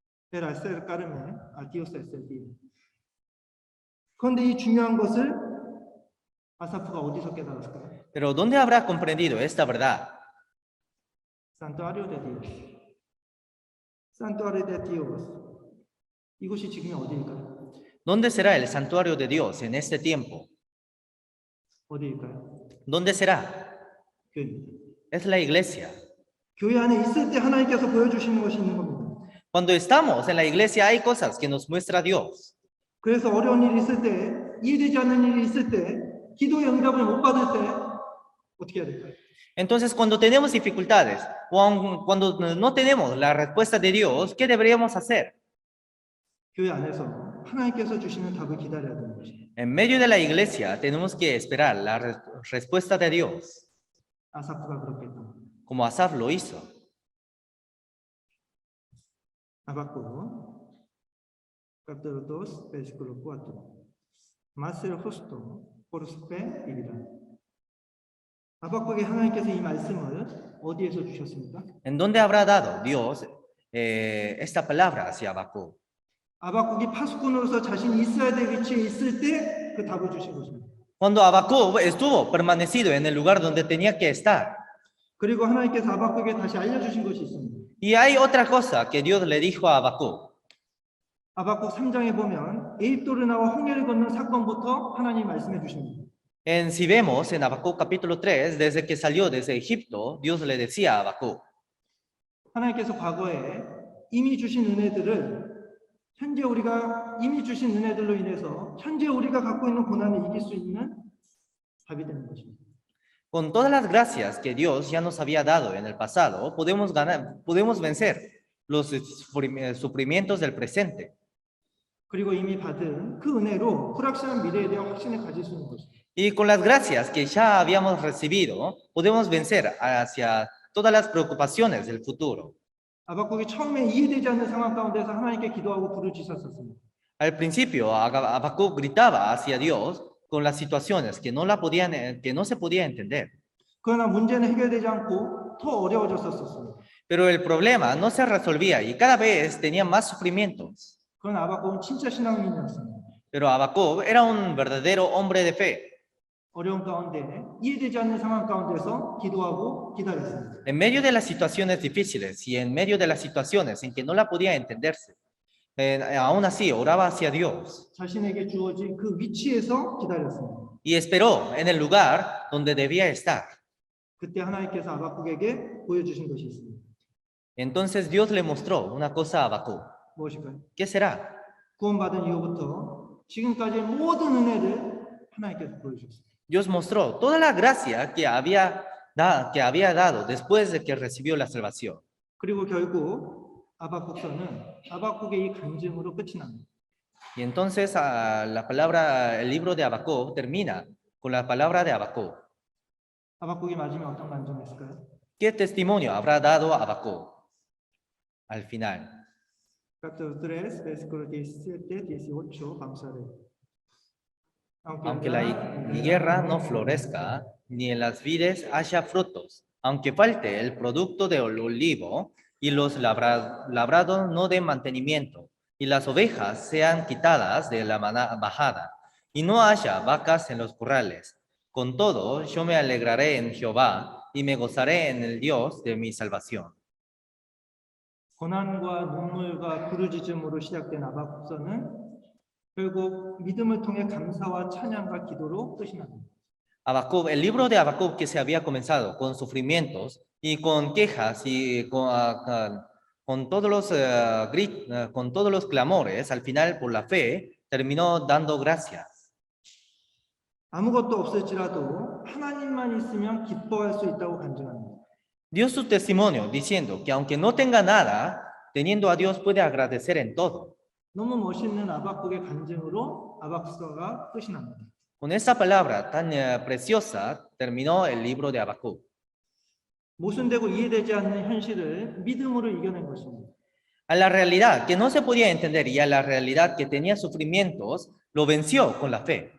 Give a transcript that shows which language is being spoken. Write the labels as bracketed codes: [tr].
[es] El acercarme a Dios es el bien. [ko] 그런데 이 중요한 것을 아사프가 어디서 깨달았을까요? [es] Pero ¿dónde habrá comprendido esta verdad? 산투아리오 데 디오스. 산투아리오 데 디오스. [ko] 이곳이 지금 어디일까요? [es] ¿Dónde será el santuario de Dios en este tiempo? [ko] 어디일까요? [es] ¿Dónde será? [ko] 교회입니다. [es] Es la iglesia. [ko] 교회 안에 있을 때 하나님께서 보여주시는 것이 있는 겁니다. [es] Cuando estamos en la iglesia hay cosas que nos muestra Dios. [ko] 그래서 어려운 일이 있을 때, 이해되지 않는 일이 있을 때, 기도의 응답을 못 받을 때 어떻게 해야 될까요? [es] Entonces, cuando tenemos dificultades o cuando no tenemos la respuesta de Dios, ¿qué deberíamos hacer? [ko] 교회 안에서 하나님께서 주시는 답을 기다려야 되는 것입니다. [es] En medio de la iglesia tenemos que esperar la respuesta de Dios, [ko] 아사프가 그렇겠다. [es] como Asaf lo hizo. Habacuc, capítulo 2, versículo 4. Mas el justo por su fe vivirá. [ko] 하박국에 하나님께서 이 말씀을 어디에서 주셨습니까? [es] ¿En dónde habrá dado Dios esta palabra hacia Habacuc? [ko] 하박국이 파수꾼으로서 자신이 있어야 될 위치에 있을 때 그 답을 주신 것입니다. [es] Cuando Habacuc estuvo permanecido en el lugar donde tenía que estar. [ko] 그리고 하나님께서 하박국에 다시 알려주신 것이 있습니다. [es] Y hay otra cosa que Dios le dijo a Habacuc. [ko] 하박국 3장에 보면 에입도를 나와 홍해를 건넌 사건부터 하나님 말씀해 주십니다. [es] Si vemos en Habacuc capítulo 3, desde que salió desde Egipto, Dios le decía a Habacuc, [ko] 하나님께서 과거에 이미 주신 은혜들을 현재 우리가 이미 주신 은혜들로 인해서 현재 우리가 갖고 있는 고난을 이길 수 있는 답이 되는 것입니다. [es] con todas las gracias que Dios ya nos había dado en el pasado, podemos vencer los sufrimientos del presente. [ko] 그리고 이미 받은 그 은혜로 불확실한 미래에 대한 확신을 가질 수 있는 것입니다. [es] Y con las gracias que ya habíamos recibido, podemos vencer hacia todas las preocupaciones del futuro. [ko] 하박국이 처음에 이해되지 않는 상황 가운데서 하나님께 기도하고 부르짖었습니다. [es] Al principio, Habacuc gritaba hacia Dios con las situaciones que no se podía entender. [ko] 그러나 문제는 해결되지 않고 더 어려워졌었습니다. [es] Pero el problema no se resolvía y cada vez tenía más sufrimientos. [ko] 그러나 하박국은 진짜 신앙인이었습니다. [es] Pero Habacuc era un verdadero hombre de fe. [ko] 어려운 가운데 이해되지 않는 상황 가운데서 기도하고 기다렸습니다. [es] En medio de las situaciones difíciles y en medio de las situaciones en que no la podía entenderse, aún así oraba hacia Dios [ko] 자신에게 주어진 그 위치에서 기다렸습니다. [es] y esperó en el lugar donde debía estar. [ko] 그때 하나님께서 하박국에게 보여주신 것이 있습니다. [es] Entonces Dios le mostró una cosa a Habacuc. [ko] 무엇일까요? [es] ¿Qué será? [ko] 구원받은 이후부터 지금까지의 모든 은혜를 하나님께서 보여주셨습니다. [es] Dios mostró toda la gracia que había dado después de que recibió la salvación. [ko] 그리고 결국 하박국서는 하박국의 이 간증으로 끝이 납니다. [es] Y entonces el libro de Habacuc termina con la palabra de Habacuc. [ko] 하박국이 마지막에 어떤 간증했을까요? [es] ¿Qué testimonio habrá dado Habacuc al final? Capítulo 3, versículo 17, 18, vamos a ver. Aunque la higuera no florezca, ni en las vides haya frutos, aunque falte el producto del olivo, y los labrados no den mantenimiento, y las ovejas sean quitadas de la bajada, y no haya vacas en los corrales. Con todo, yo me alegraré en Jehová, y me gozaré en el Dios de mi salvación. [ko] 고난과 눈물과 부르짖음으로 시작된 하박국서는 결국 믿음을 통해 감사와 찬양과 기도로 끝이 납니다. [es] Habacuc, el libro de Habacuc que se había comenzado con sufrimientos y con quejas y con todos los clamores, al final por la fe terminó dando gracias. [ko] 아무것도 없을지라도 하나님만 있으면 기뻐할 수 있다고 간증합니다. [es] Dio su testimonio diciendo que aunque no tenga nada, teniendo a Dios puede agradecer en todo. [ko] 너무 멋있는 하박국의 간증으로 하박국서가 끝이 납니다. [es] Con esta palabra tan preciosa terminó el libro de Habacuc. [ko] 모순되고 이해되지 않는 현실을 믿음으로 이겨낸 것입니다. [es] A la realidad que no se podía entender y a la realidad que tenía sufrimientos, lo venció con la fe.